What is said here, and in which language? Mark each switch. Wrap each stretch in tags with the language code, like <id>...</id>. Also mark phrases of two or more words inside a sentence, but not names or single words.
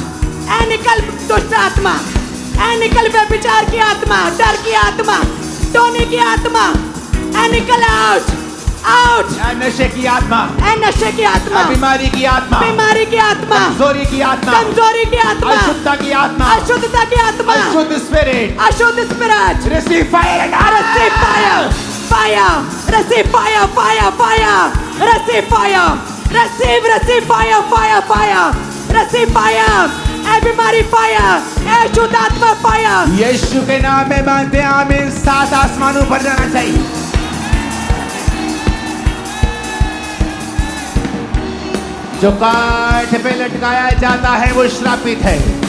<hi>ऐ निकल दुष्ट आत्मा, ऐ निकल व्यभिचार की आत्मा, डर की आत्मा, टोने की आत्मा, ऐ निकल आउट! आउट! ऐ नशे की आत्मा, ऐ नशे की आत्मा, बीमारी की आत्मा, बीमारी की आत्मा, कमजोरी की आत्मा, कमजोरी की आत्मा, अशुद्धता की आत्मा, अशुद्धता की आत्मा, अशुद्ध स्पिरिट, अशुद्ध स्पिरिट,</hi> <en>receive fire, receive fire, fire, receive fire, fire, fire, receive fire, receive fire, fire, fire, receive fire,</en> <hi>ऐ बीमारी फायर, ऐ अशुद्ध आत्मा फायर। यीशु के नाम में मानते हैं, आमीन। सात आसमानों पर जाना चाहिए। जो काठ पे लटकाया जाता है वो श्रापित है।</hi>